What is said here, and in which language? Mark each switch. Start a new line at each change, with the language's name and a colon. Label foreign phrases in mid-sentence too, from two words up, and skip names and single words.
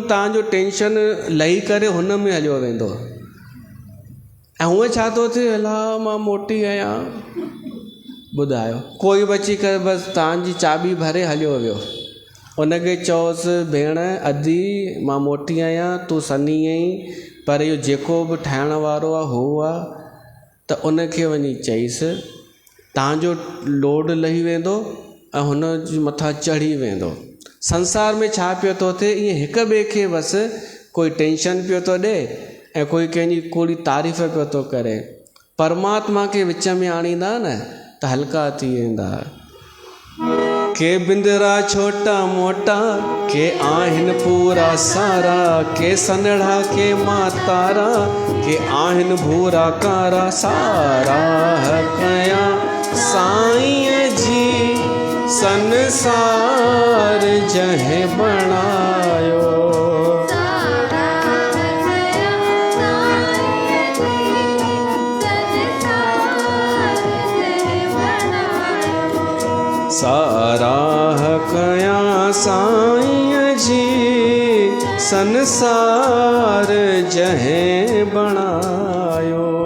Sindhi: तव्हांजो टेंशन लही करे हुन में हलियो वेंदो, ऐं हूअं छा थो थिए, अला मां मोटी आहियां, ॿुधायो, कोई बची करे बसि तव्हांजी चाबी भरे हलियो वियो, उनखे चयोसि भेण अदी मां मोटी आहियां, तूं सनी आहीं, पर इहो जेको बि ठाहिण वारो आहे हू आहे, त उनखे वञी चईसि तव्हांजो लोड लही वेंदो ऐं हुन जे मथां चढ़ी वेंदो। संसार में छा पियो थो थिए, ईअं हिक ॿिए खे बसि कोई टेंशन पियो थो ॾे ऐं कोई कंहिंजी कूड़ी तारीफ़ पियो थो करे। परमात्मा खे विच में आणींदा न त हल्का थी वेंदा। के बिंदरा छोटा मोटा, के आहिनि पूरा सारा, के सनड़ा के मातारा, के आहिनि भूरा कारा। सारा कया साईं जी संसार जहे बणायो। साराह कया साईं जी संसार जहे बणायो।